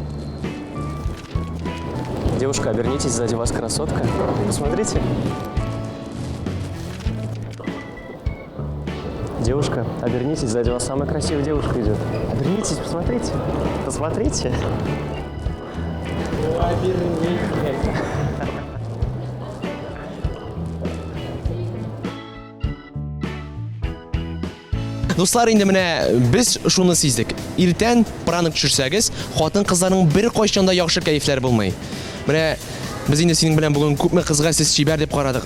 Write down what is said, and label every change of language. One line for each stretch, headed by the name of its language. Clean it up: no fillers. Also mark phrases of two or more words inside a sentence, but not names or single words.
Russian: Девушка, обернитесь, сзади вас красотка. Посмотрите. Девушка, обернитесь, сзади вас самая красивая девушка идет. Обернитесь, посмотрите. Посмотрите. Обернитесь.
Tatar: Дуслар, инде менә без шуны сиздек. Иртән праник төшерсәгез, хатын кызларның бер кайчанда яхшы кайфләр булмый. Менә без инде синең белән бүген күпме кызга сез чибәр дип карадык.